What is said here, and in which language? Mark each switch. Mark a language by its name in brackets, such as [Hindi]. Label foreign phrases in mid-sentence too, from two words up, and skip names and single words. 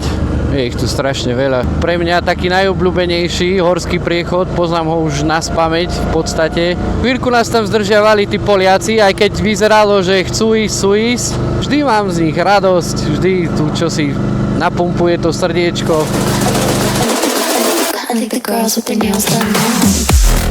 [Slovak] Je ich tu strašne veľa. Pre mňa taký najobľúbenejší horský priechod, poznám ho už na spamäť v podstate. Chvíľku nás tam zdržiavali tí Poliaci, aj keď vyzeralo, že chcú ísť. Vždy mám z nich radosť, vždy tu čosi napumpuje to srdiečko. [English] I think the girls with their nails done now.